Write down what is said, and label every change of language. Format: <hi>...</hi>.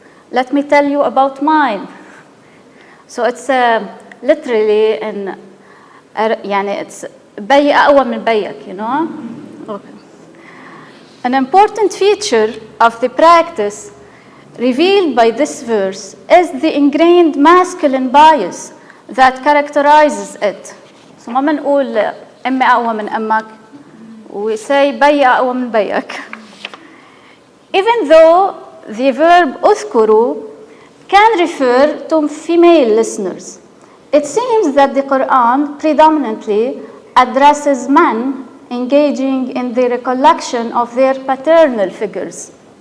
<en>Let me tell you about mine." So it's literally it's</en> <ar>بي أقوى من بيك,</ar> <en>you know? Okay. An important feature of the practice revealed by this verse is the ingrained masculine bias that characterizes it. So</en> <ar>ما بنقول أمي أقوى من أمك,</ar> <en>we say</en> <ar>بي أقوى من بيك.</ar> <en>Even though the verb أذكروا can refer to female listeners, it seems that the Quran predominantly addresses men engaging in the recollection of their paternal figures.</en>